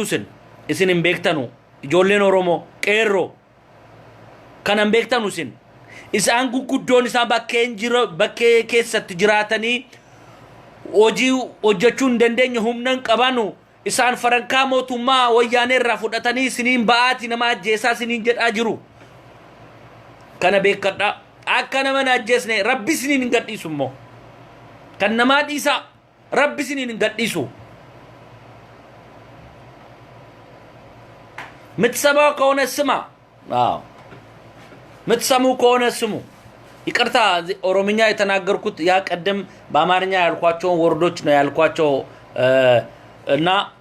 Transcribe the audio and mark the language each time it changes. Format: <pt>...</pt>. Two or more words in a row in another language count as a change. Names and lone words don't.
<om>isin hin beektanu ijoolleen oromoo qeerroo kana hin beektanu isin isaan guguddoon isaa bakkee keessatti jiraatanii hojii hojjechuu hin dandeenye humnan qabanu isaan farankaa mootummaa wayyaaneerraa fudhatanii isiniin ba'aati nama ajjeesaa isiniin jedhaa jiru kana beekadhaa akka nama ajjeesne rabbi isiniin hin gadhiisu immoo kan namaa dhiisa rabbi isiniin hin gadhiisu</om> <am>ምትሰማው ከሆነ ስማ ምትሰሙ ከሆነ ስሙ ይቅርታ ኦሮምኛ የተናገርኩት ያ ቀደም በአማርኛ ያልኳቸው ወርዶች ነው ያልኳቸው እና</am>